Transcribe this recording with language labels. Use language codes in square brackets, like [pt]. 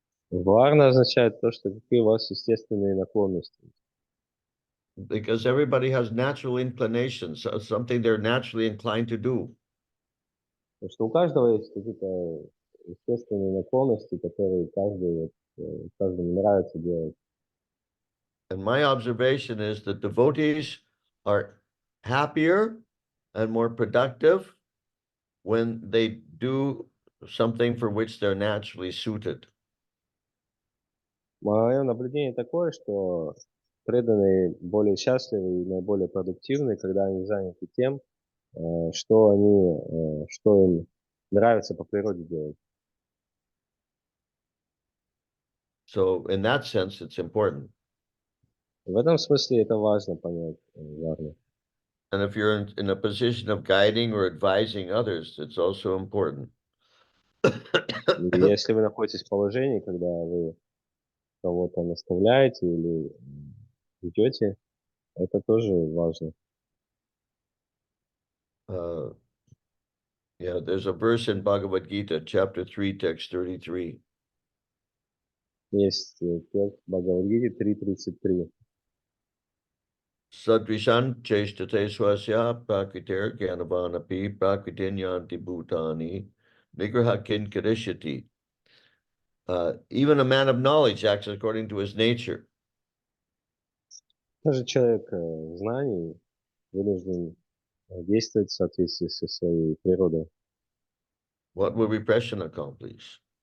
[ru] Varna означает то, что какие у вас естественные наклонности. [en] Because everybody has natural inclinations, something they're naturally inclined to do. [ru] Потому что у каждого есть какие-то естественные наклонности, которые каждому нравится делать. [en] And my observation is that devotees are happier and more productive when they do something for which they're naturally suited. [ru] Мое наблюдение такое, что преданные более счастливы и наиболее продуктивны, когда они заняты тем, что им нравится по природе делать. [en] So in that sense, it's important. [ru] В этом смысле это важно понять, Варна. [en] And if you're in a position of guiding or advising others, it's also important. [ru] И если вы находитесь в положении, когда вы кого-то наставляете или ведете, это тоже важно. [en] Yeah, there's a verse in Bhagavad Gita, chapter 3, text 33. [ru] Есть текст Бхагавад-гиты 3.33. [sa] Sadrishan cheshtate swasya prakriter gyanavanapi prakritinyanti bhutani nigraha kin karishati. [en] even a man of knowledge acts according to his nature. [ru] Даже человек знаний вынужден действовать в соответствии со своей природой. [en] What will repression accomplish?